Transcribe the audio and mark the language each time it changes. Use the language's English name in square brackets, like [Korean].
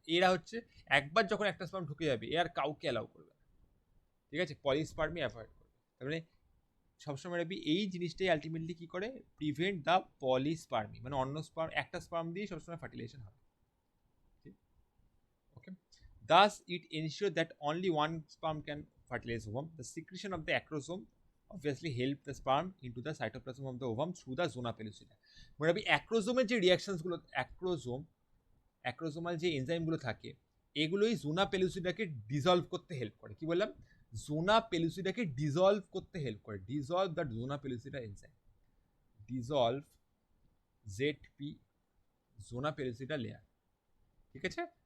[Bangla] এরা হচ্ছে একবার যখন একটা স্পার্ম ঢুকে যাবে এ আর কাউকে অ্যালাউ করবে না, ঠিক আছে, পলিস্পার্মি অ্যাভয়েড করবে। তার মানে সবসময় রাখবি এই জিনিসটাই আলটিমেটলি কি করে, [English] prevent the polyspermy, [Bangla] মানে অন্য স্পার্ম, একটা স্পার্ম দিয়ে সবসময় ফার্টিলাইজেশন হবে, ওকে। [English] Thus, it ensures that only one sperm can fertilize ovum. The secretion of the acrosome obviously help the sperm into the cytoplasm of the ovum through the zona pellucida. [Bangla] মনে রাখবি অ্যাক্রোজোমের যে রিয়াকশনসগুলো, অ্যাক্রোজোমাল যে এনজাইমগুলো থাকে এগুলোই জোনা পেলুসিডাকে dissolved করতে help করে। কি বললাম, জোনা পেলুসিডাকে ডিজলভ করতে হেল্প করে, [English] dissolve the zona pellucida enzyme, [Bangla] dissolved ZP, zona পেলুসিডা layer, ঠিক আছে।